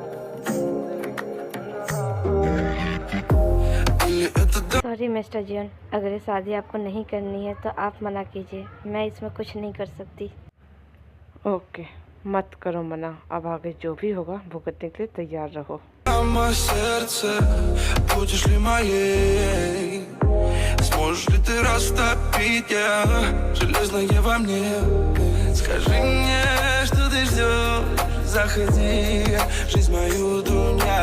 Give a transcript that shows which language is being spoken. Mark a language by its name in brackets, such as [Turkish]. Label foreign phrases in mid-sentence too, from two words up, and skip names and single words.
[English] sorry mister [Hindi] जियन, अगर ये शादी आपको नहीं करनी है तो आप मना कीजिए, मैं इसमें कुछ नहीं कर सकती। ओके, मत करो मना, अब आगे जो भी होगा भुगतने के लिए तैयार रहो। [Russian] Мое сердце, будешь ли моей? Сможешь ли ты растопить железное во мне? Скажи мне, что ты ждешь, заходи, жизнь мою дуня.